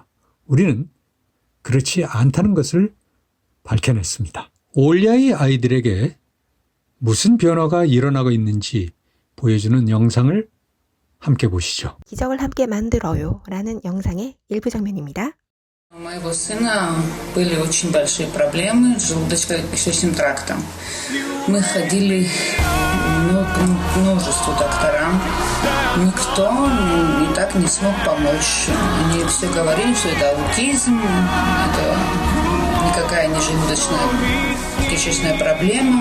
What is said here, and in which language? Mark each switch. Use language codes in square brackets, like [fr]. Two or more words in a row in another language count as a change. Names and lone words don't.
[ko] 우리는 그렇지 않다는 것을 밝혀냈습니다. 올야의 아이들에게 무슨 변화가 일어나고 있는지 보여주는 영상을 함께 보시죠. 기적을 함께 만들어요 라는 영상의 일부 장면입니다. [ru] У моего сына были очень большие проблемы с желудочно-кишечным трактом. Мы ходили к множеству докторам. Никто никак не смог помочь. Они все говорили, что это аутизм, это никакая не желудочно-кишечная проблема.